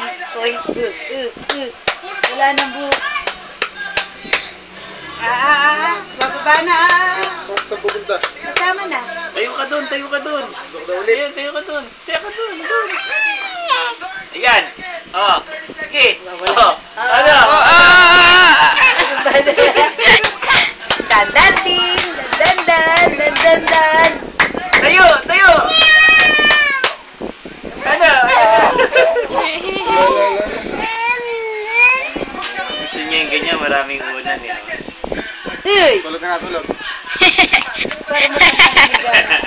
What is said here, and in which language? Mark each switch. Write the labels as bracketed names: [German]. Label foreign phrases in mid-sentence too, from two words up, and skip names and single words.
[Filipino] Uy. Wala nang buhok. Bababa na Saan pupunta? Kasama na. Tayo ka doon, tayo ka doon. Ulit. Ayan, tayo ka doon. Tayo ka doon, doon. Ayan. Oh, sige. Oh, ano? Dan-dan-ding! Dan-dan-dan! Tayo, tayo. Ano? Gusto niya yung ganyan, maraming unan eh. Hey! Tulog ka na, tulog. Para matangkaligan.